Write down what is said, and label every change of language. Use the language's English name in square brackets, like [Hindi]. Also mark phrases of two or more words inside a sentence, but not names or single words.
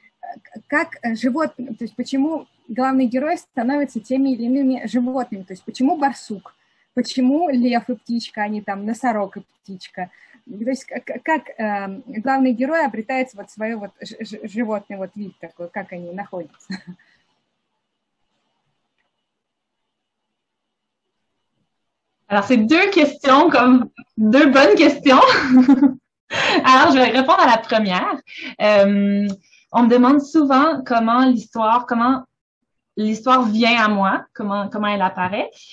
[Russian] Как животные, то есть почему главные герои становятся теми или иными животными. То есть почему барсук, почему лев и птичка, а не там носорог и птичка. То есть как главный герой обретает вот свой вот животный вот вид такой, как они находятся. [French] Alors, c'est deux questions, comme deux bonnes questions. Alors, je vais répondre à la première. On me demande souvent comment l'histoire vient à moi, comment elle apparaît.